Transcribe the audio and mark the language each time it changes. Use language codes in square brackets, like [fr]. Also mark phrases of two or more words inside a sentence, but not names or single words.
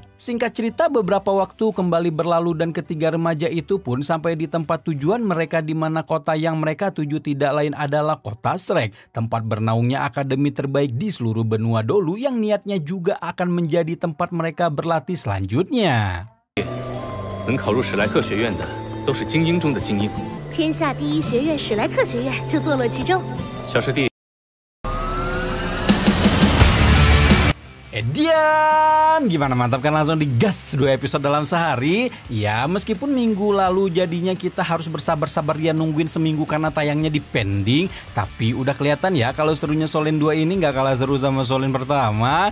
[id] Singkat cerita, beberapa waktu kembali berlalu dan ketiga remaja itu pun sampai di tempat tujuan mereka, di mana kota yang mereka tuju tidak lain adalah kota Shrek, tempat bernaungnya akademi terbaik di seluruh benua Dolu yang niatnya juga akan menjadi tempat mereka berlatih selanjutnya. [zh] 能考入史莱克学院的都是精英中的精英，天下第一学院史莱克学院就坐落其中。小师弟。 [id] Edian, gimana, mantap kan? Langsung digas 2 episode dalam sehari. Ya, meskipun minggu lalu jadinya kita harus bersabar-sabar ya nungguin seminggu karena tayangnya di pending, tapi udah kelihatan ya kalau serunya Solen 2 ini nggak kalah seru sama Solen pertama.